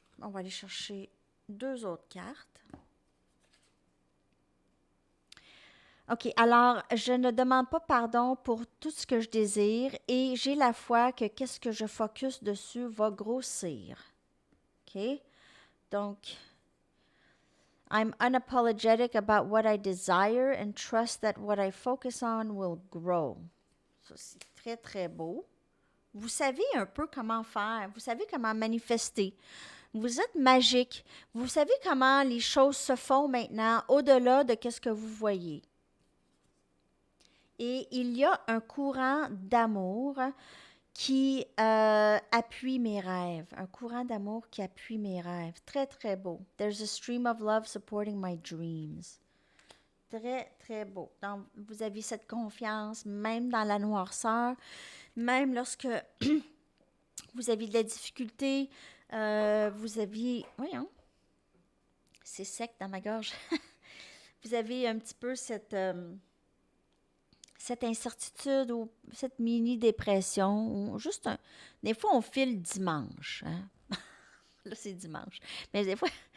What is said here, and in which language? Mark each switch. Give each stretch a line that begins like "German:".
French: On va aller chercher deux autres cartes. OK, alors je ne demande pas pardon pour tout ce que je désire et j'ai la foi que qu'est-ce que je focus dessus va grossir. OK?
English: Donc, I'm unapologetic about what I desire and trust that what I focus on will grow.
French: Ça, c'est très, très beau. Vous savez un peu comment faire, vous savez comment manifester. Vous êtes magique. Vous savez comment les choses se font maintenant au-delà de ce que vous voyez. Et il y a un courant d'amour qui appuie mes rêves. Un courant d'amour qui appuie mes rêves. Très, très beau.
English: There's a stream of love supporting my dreams.
French: Très, très beau. Donc, vous avez cette confiance, même dans la noirceur, même lorsque vous avez de la difficulté, vous aviez... Voyons, c'est sec dans ma gorge. Vous avez un petit peu cette incertitude ou cette mini-dépression, ou juste des fois, on file dimanche. Hein? Là, c'est dimanche. Mais des fois,